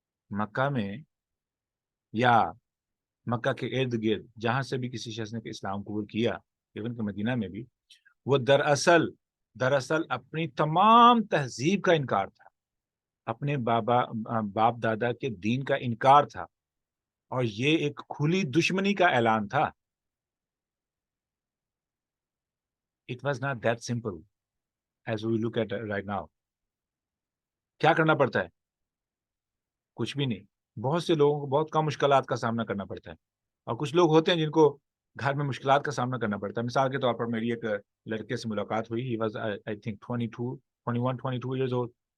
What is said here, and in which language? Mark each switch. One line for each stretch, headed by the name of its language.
Urdu: مکہ میں یا مکہ کے ارد گرد جہاں سے بھی کسی شخص نے اسلام قبول کیا، ایون کہ مدینہ میں بھی، وہ دراصل اپنی تمام تہذیب کا انکار تھا، اپنے باپ دادا کے دین کا انکار تھا، اور یہ ایک کھلی دشمنی کا اعلان تھا.
English: It was not that simple as we look at right now.
Urdu: کیا کرنا پڑتا ہے؟ کچھ بھی نہیں. بہت سے لوگوں کو بہت کم مشکلات کا سامنا کرنا پڑتا ہے، اور کچھ لوگ ہوتے ہیں جن کو گھر میں مشکلات کا سامنا کرنا پڑتا ہے. مثال کے طور پر میری ایک لڑکے سے ملاقات ہوئی.
English: He was I think 22 years old.